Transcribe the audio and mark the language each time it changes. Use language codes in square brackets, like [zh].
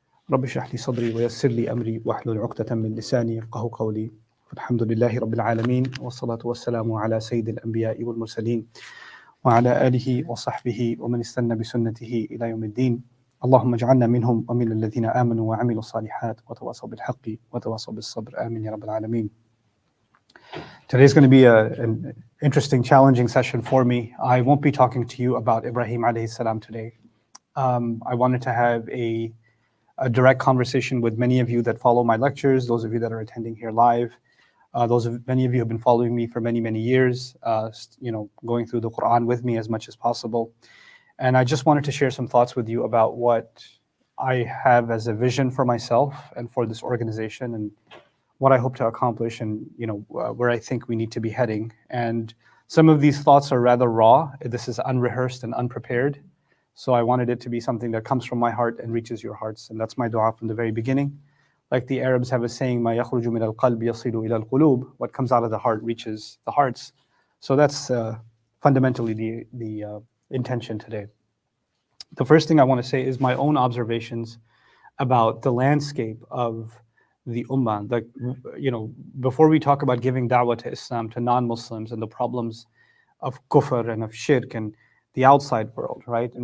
[ar] رب اشرح لي صدري ويسر لي أمري واحلل عقدة من لساني يفقهوا قولي الحمد لله رب العالمين والصلاة والسلام على سيد الأنبياء والمرسلين وعلى آله وصحبه ومن استنى بسنته إلى يوم الدين اللهم اجعلنا منهم ومن الذين آمنوا وعملوا الصالحات وتواصوا بالحق وتواصوا بالصبر آمين يا رب العالمين. [en] Today is going to be an interesting, challenging session for me. I won't be talking to you about Ibrahim alayhi salam today. I wanted to have a direct conversation with many of you that follow my lectures, those of you that are attending here live, many of you have been following me for many, many years, going through the Quran with me as much as possible. And I just wanted to share some thoughts with you about what I have as a vision for myself and for this organization and what I hope to accomplish and where I think we need to be heading. And some of these thoughts are rather raw. This is unrehearsed and unprepared. So I wanted it to be something that comes from my heart and reaches your hearts. And that's my dua from the very beginning. [ar] Like the Arabs have a saying, مَا يَخْرُجُ مِنَ الْقَلْبِ يَصِلُ إِلَى الْقُلُوبِ. [en] What comes out of the heart reaches the hearts. So that's fundamentally the intention today. The first thing I want to say is my own observations about the landscape of the ummah. Before we talk about giving da'wah to Islam to non-Muslims and the problems of kufr and of shirk and the outside world, right?